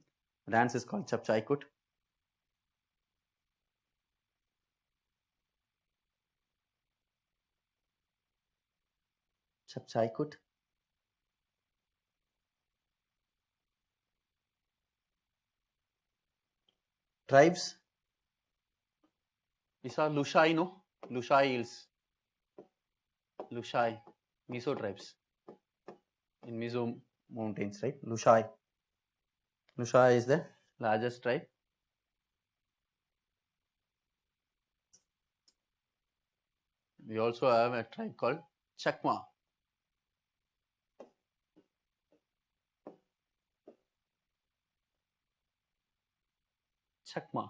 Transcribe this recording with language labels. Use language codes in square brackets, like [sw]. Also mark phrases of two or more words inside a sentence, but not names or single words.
[en] The dance is called Chapchai Kut. Chapchai Kut. Tribes. These are Lushai, no? Lushai Hills. Lushai, Mizo tribes in Mizo mountains, right? Lushai. Lushai is the largest tribe. We also have a tribe called Chakma. Chakma.